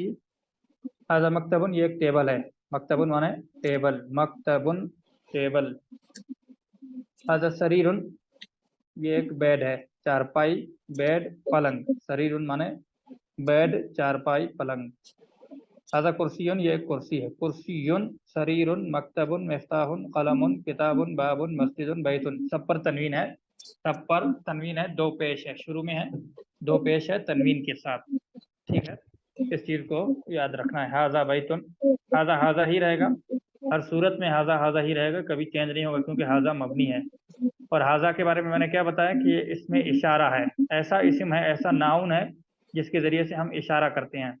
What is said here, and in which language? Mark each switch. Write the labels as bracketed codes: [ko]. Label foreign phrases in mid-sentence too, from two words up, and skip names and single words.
[ar] هذا مكتبٌ, [hi] ये एक टेबल है। मकतबुन माने टेबल, मकतबुन टेबल। [ar] هذا سريرٌ, [hi] ये एक बेड है, चारपाई, बेड, पलंग। सरीरुन माने बेड, चारपाई, पलंग। [ar] هذا كرسيٌّ, [hi] ये एक कुर्सी है। [ar] كرسيٌّ، سريرٌ، مكتبٌ، مفتاحٌ، قلمٌ، كتابٌ، بابٌ، مسجدٌ، بيتٌ. [hi] सब पर तनवीन है, सब पर तनवीन है, दो पेश है, शुरू में है, दो पेश है तनवीन के साथ। ठीक है, इस चीज को याद रखना है। [ar] هذا بيتٌ, هذا هذا [hi] ही रहेगा, हर सूरत में [ar] هذا هذا [hi] ही रहेगा, कभी चेंज नहीं होगा, क्योंकि हाजा मबनी है। और हाजा के बारे में मैंने क्या बताया कि इसमें इशारा है, ऐसा इस्म है, ऐसा नाउन है जिसके जरिए से हम इशारा करते हैं।